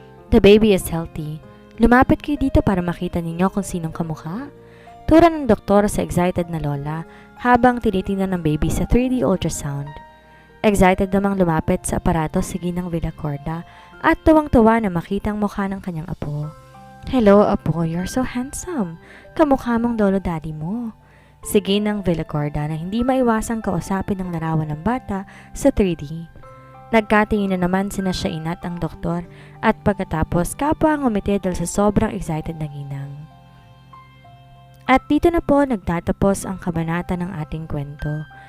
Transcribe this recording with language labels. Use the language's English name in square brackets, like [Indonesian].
[English] The baby is healthy. [Filipino] Lumapit kayo dito para makita ninyo kung sinong kamukha. Tura ng doktor sa excited na lola habang tinitingnan ng baby sa 3D ultrasound. Excited namang lumapit sa aparato si Ginang Villacorda at tuwang-tuwa na makita ang mukha ng kanyang apo. [English] Hello, apo, you're so handsome. [Filipino] Kamukha mong lolo daddy mo. Si Ginang Villacorda na hindi maiwasang kausapin ng larawan ng bata sa 3D. Nagkatingin na naman sina Shaina at ang doktor at pagkatapos kapwa ang umiti dahil sa sobrang excited na Ginang. At dito na po nagtatapos ang kabanata ng ating kwento.